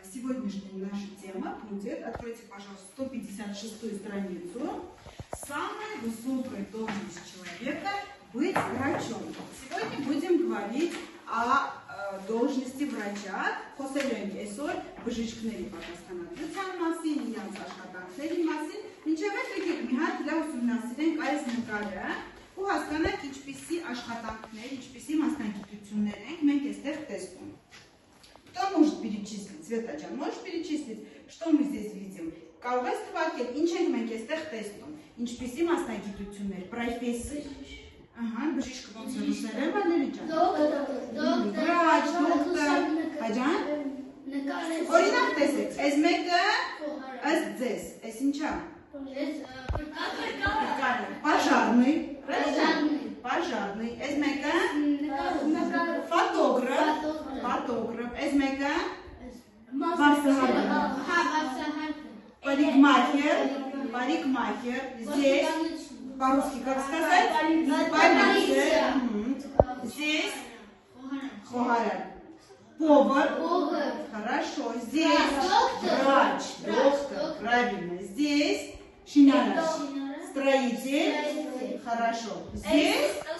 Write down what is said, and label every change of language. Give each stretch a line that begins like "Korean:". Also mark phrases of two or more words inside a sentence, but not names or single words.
Russian: сегодняшняя наша тема будет, откройте, пожалуйста, 156-ю страницу. Самая высокая должность человека – быть врачом. Сегодня будем говорить о должности врача.
Armenian: Խոսելենք այսօր բժիշկների պատասխանատվության մասին, իրենց աշխատանքների մասին։ Մինչև այդ եկեք մի հատ լավ ուսումնասիրենք այս նկարը ու հասկանանք ինչպիսի աշխատանքներ, ինչպիսի մասնագիտություններ ենք մենք այստեղ տեսնում։
Russian: Кто может перечислить? Света ջան, можешь перечислить, что мы здесь видим?
Armenian: Կարող ես թվարկել, ինչ ենք մենք այստեղ տեսնում, ինչպիսի մասնագիտություններ, պրոֆեսիա։ Ահա, բժիշկ ոնց է ռուսերեն, Վալերի ջան։
Russian: Врач, доктор,
Armenian: հաջան։ Օրինակ տեսեք, այս մեկը ըստ ձեզ, այս ինչա։
Russian: Пожарный, пожарный,
Armenian: այս մեկը
Russian: фотограф,
Armenian: այս мեկը
Russian: парикмахер, здесь по-русски как сказать? Здесь повар, хорошо, здесь врач, доктор, правильно, здесь строитель, хорошо, здесь